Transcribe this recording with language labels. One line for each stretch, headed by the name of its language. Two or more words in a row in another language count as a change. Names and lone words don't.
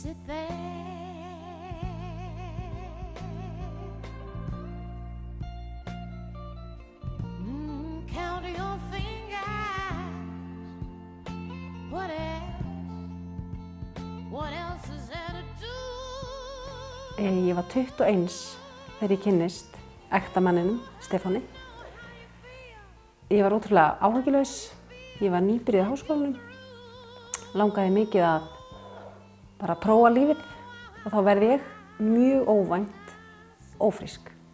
English: Count your fingers. What else is there to do?
Icelandic: Ég var 21 þegar ég kynnist ektamanninum, Stefáni. Ég var ótrúlega áhyggjulaus. Ég var nýbyrjuð í háskólanum. Langaði mikið að bara prófa lífið og þá verði ég mjög óvænt ófrísk.